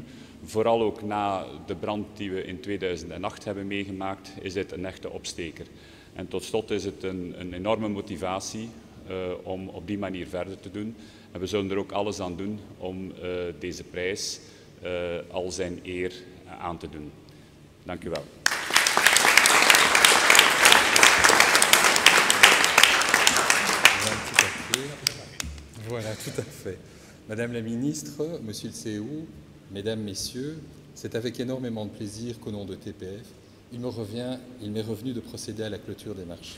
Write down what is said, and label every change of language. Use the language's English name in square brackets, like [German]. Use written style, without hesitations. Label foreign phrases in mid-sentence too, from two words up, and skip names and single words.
[Dutch] Vooral ook na de brand die we in 2008 hebben meegemaakt, is dit een echte opsteker. En tot slot is het een enorme motivatie om op die manier verder te doen. En we zullen er ook alles aan doen om deze prijs al zijn eer aan te doen. Dank u wel. [French] Voilà, tout à fait. Madame la Ministre, Monsieur le CEO, Mesdames, Messieurs, c'est avec énormément de plaisir qu'au nom de TPF, il m'est revenu de procéder à la clôture des marchés.